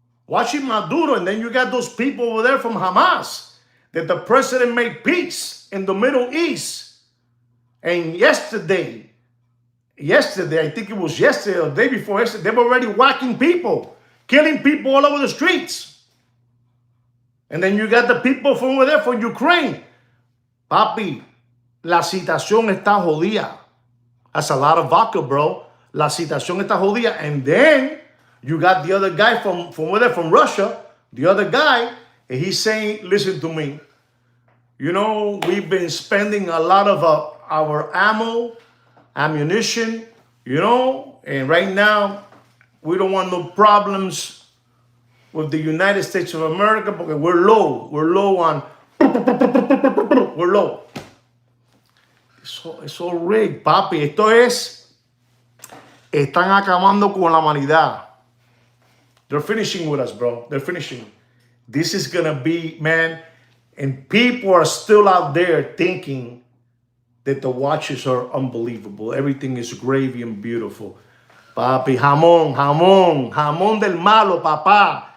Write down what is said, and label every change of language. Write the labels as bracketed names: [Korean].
[English] And then you got those people over there from Hamas that the president made peace in the Middle East. And yesterday, I think it was yesterday or the day before yesterday, they were already whacking people, killing people all over the streets. And then you got the people from over there from Ukraine. [Spanish] Papi, la situación está jodida. [English] That's a lot of vodka, bro. [Spanish] La situación está jodida. [English] And then you got the other guy from over there, from Russia, the other guy, and he's saying, listen to me. We've been spending a lot of our ammunition, and right now we don't want no problems with the United States of America because we're low. We're low. It's all rigged, papi. [Spanish] Están acabando con la humanidad. [English] They're finishing with us, bro. They're finishing. This is gonna be, man, and people are still out there thinking that the watches are unbelievable. Everything is gravy and beautiful. [Spanish] Papi, jamón del malo, papá.